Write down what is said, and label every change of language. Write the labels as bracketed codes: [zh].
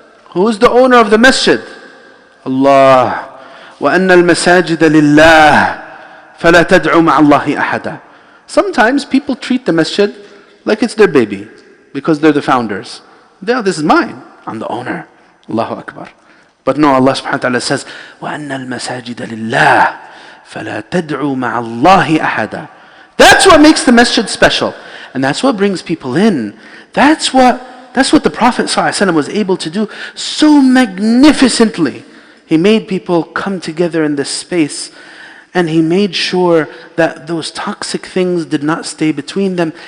[en] Who's the owner of the masjid? [ar] Allah. وَأَنَّ الْمَسَاجِدَ لِلَّهِ فَلَا تَدْعُوا مَعَ اللَّهِ أَحَدًا. [en] Sometimes people treat the masjid like it's their baby because they're the founders. This is mine. I'm the owner. Allahu Akbar. But no, Allah subhanahu wa ta'ala says, [ar] وَأَنَّ الْمَسَاجِدَ لِلَّهِ فَلَا تَدْعُوا مَعَ اللَّهِ أَحَدًا. [en] That's what makes the masjid special. And that's what brings people in. That's what the Prophet ﷺ was able to do so magnificently. He made people come together in this space, and He made sure that those toxic things did not stay between them.